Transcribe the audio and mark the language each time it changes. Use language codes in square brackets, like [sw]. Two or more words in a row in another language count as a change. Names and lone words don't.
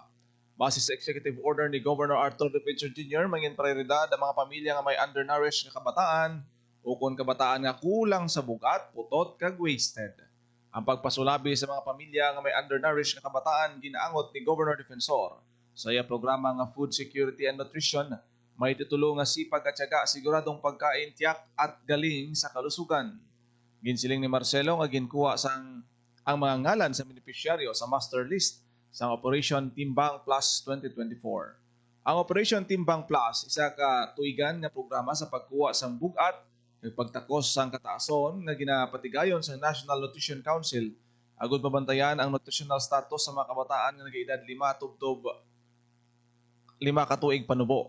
[hil] Base sa executive order ni Governor Arthur D. Picture Jr., mangin prioridad ang mga pamilya nga may undernourished nga kabataan o kung kabataan nga kulang sa bugat, putot, kag wasted. Ang pagpasulabi sa mga pamilya nga may undernourished nga kabataan ginaangot ni Governor Defensor sa iya programa nga [en] Food Security and Nutrition, [hil] may titulo nga [tl] sipag at tiyaga siguradong pagkain tiyak at galing sa kalusugan. [hil] Ginsiling ni Marcelo nga ginkuha sang ang mga ngalan sa benepisyaryo sa [en] master list [hil] sa Operation Timbang Plus 2024. Ang Operation Timbang Plus, isa ka tuigan nga programa sa pagkuha sang bugat ug pagtakos sang kataason nga ginapatigayon sa National Nutrition Council agud mabantayan ang [en] nutritional status [hil] sa mga kabataan nga nagaedad 5 tubtob 5 ka tuig panubo.